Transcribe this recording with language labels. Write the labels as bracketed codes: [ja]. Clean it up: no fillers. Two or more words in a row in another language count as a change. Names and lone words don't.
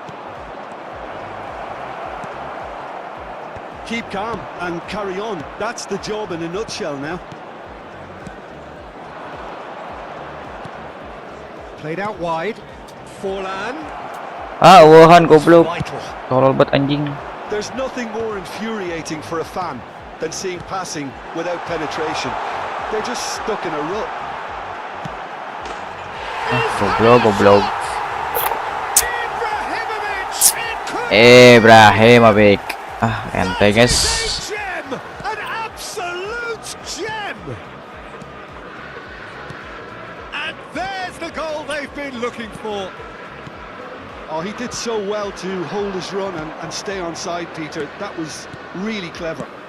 [en] Keep calm and carry on. That's the job in a nutshell now. Played out wide. Forlan. Ah, wahan It's [id] goblok. [en] vital. [id] Tolol banget anjing. [en] There's nothing more infuriating for a fan than seeing passing without penetration. They're just stuck in a rut. [id] Goblok. [en] Ibrahimovic! Ibrahimovic. Ah, ente guys. Gem! An absolute gem! And there's the goal they've been looking for. Oh, he did so well to hold his run and stay on side, Peter. That was really clever.